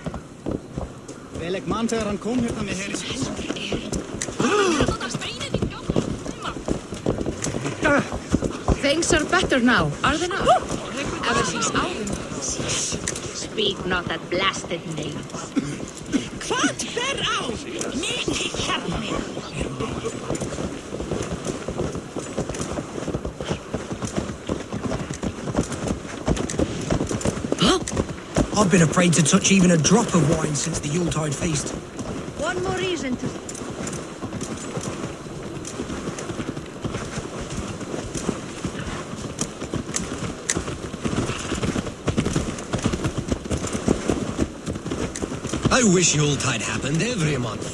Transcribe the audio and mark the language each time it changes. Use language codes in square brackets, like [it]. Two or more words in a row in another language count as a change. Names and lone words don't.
[en] Things are better now, are they not? Ever since Alvin. Speak not that blasted name. [is] Hvað ber á? Mikið hjarni. [en] I've been afraid to touch even a drop of wine since the Yuletide feast. One more reason to... I wish Yuletide happened every month.